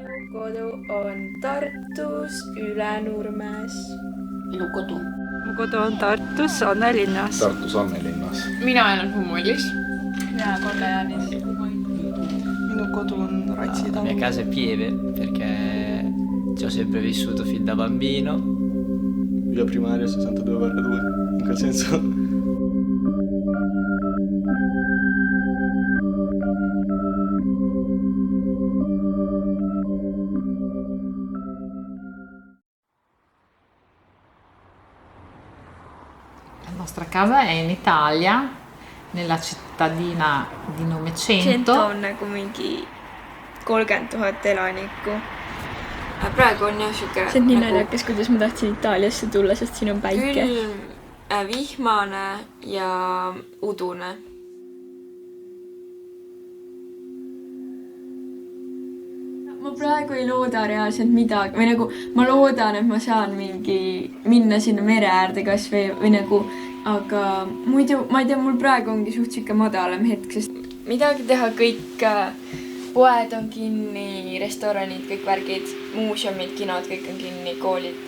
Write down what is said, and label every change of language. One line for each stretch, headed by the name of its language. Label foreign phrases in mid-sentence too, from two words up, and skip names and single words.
Estonian: kodu on Tartus Ülenurmes. Minu kodu. Mu kodu on Tartus Annelinnas. Tartus Annelinnas. Mina elan Humullis. Mina Kolle-Jaanis. Minu kodu on Ratsi
Italian: La mia casa è Pieve perché ci ho sempre vissuto fin da bambino. Via primaria 62/2, in quel senso. La nostra casa è in Italia, nella cittadina di nome Cento.
Estonian: Cento on nagu mingi 30 000 elanikku. Praegu on jah siuke see on nii naljakas, kuidas ma tahtsin Itaaliasse tulla, sest siin on päike. külm, vihmane ja udune. Ma praegu ei looda reaalselt midagi või nagu ma loodan, et ma saan minna sinna mere äärde kasvõi või nagu, aga muidu ma ei tea, mul praegu ongi suht siuke madalam hetk, sest midagi teha, kõik poed on kinni, restoranid, kõik värgid, muuseumid, kinod, kõik on kinni, koolid.